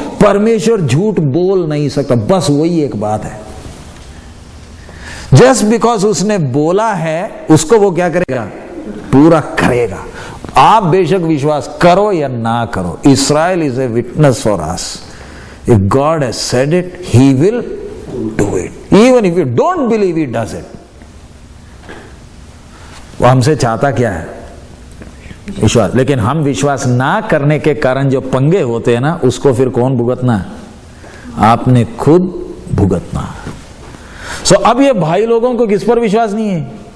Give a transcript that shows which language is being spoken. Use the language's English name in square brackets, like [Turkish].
[Hindi] परमेश्वर झूठ बोल नहीं सकता। बस वही एक बात है। जस्ट बिकॉज उसने बोला है, उसको वो क्या करेगा? पूरा करेगा। आप बेशक विश्वास करो या ना करो, [English] Israel is a witness for us. If God has said it, He will do it. Even if you don't believe He does it. [Hindi] वो हमसे चाहता क्या है? विश्वास। लेकिन हम विश्वास ना करने के कारण जो पंगे होते हैं ना, उसको फिर कौन भुगतना? आपने खुद भुगतना। अब ये भाई लोगों को किस पर विश्वास नहीं है?